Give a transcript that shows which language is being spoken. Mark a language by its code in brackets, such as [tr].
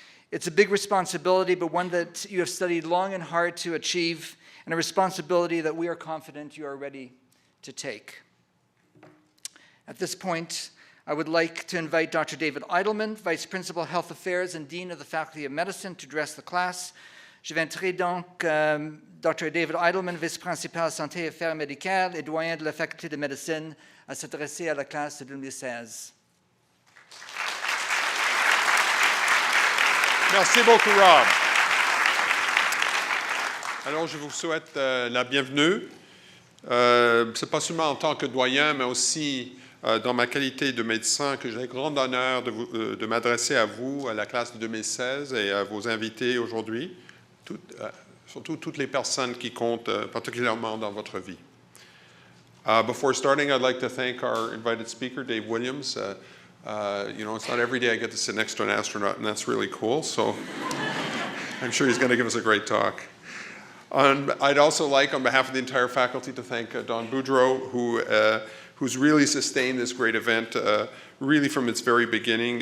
[en] It's a big responsibility, but one that you have studied long and hard to achieve, and a responsibility that we are confident you are ready to take." At this point, I would like to invite Dr. David Eidelman, Vice Principal Health Affairs and Dean of the Faculty of Medicine, to address the class. [fr] J'inviterai donc Dr. David Eidelman, Vice-Principal Santé et Affaires Médicales et doyen de la Faculté de Médecine, à s'adresser à la classe de 2016. Merci beaucoup, Rob. Alors, je vous souhaite la bienvenue. Ce n'est pas seulement en tant que doyen, mais aussi dans ma qualité de médecin que j'ai le grand honneur de m'adresser à vous, à la classe de 2016 et à vos invités aujourd'hui, surtout toutes les personnes qui comptent particulièrement dans votre vie. [en] Before starting, I'd like to thank our invited speaker, Dave Williams. You know, it's not every day I get to sit next to an astronaut, and that's really cool. So I'm sure he's going to give us a great talk. I'd also like, on behalf of the entire faculty, to thank Don Boudreau, who's really sustained this great event, really from its very beginning.